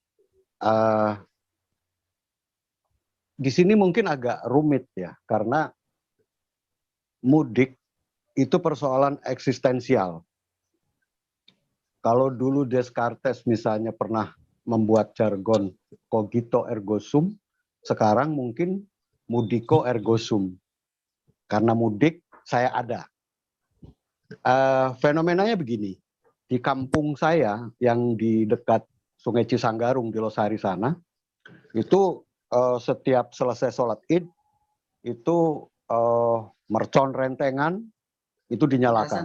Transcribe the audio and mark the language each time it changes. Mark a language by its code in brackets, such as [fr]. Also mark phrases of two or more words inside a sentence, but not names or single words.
[id] Di sini mungkin agak rumit ya, karena mudik itu persoalan eksistensial. Kalau dulu Descartes misalnya pernah membuat jargon [la] cogito ergo sum, [id] sekarang mungkin [la] mudiko ergo sum. [id] Karena mudik, saya ada. Fenomenanya begini, di kampung saya yang di dekat Sungai Cisanggarung di Losari sana, itu setiap selesai sholat Id, itu mercon rentengan, itu dinyalakan.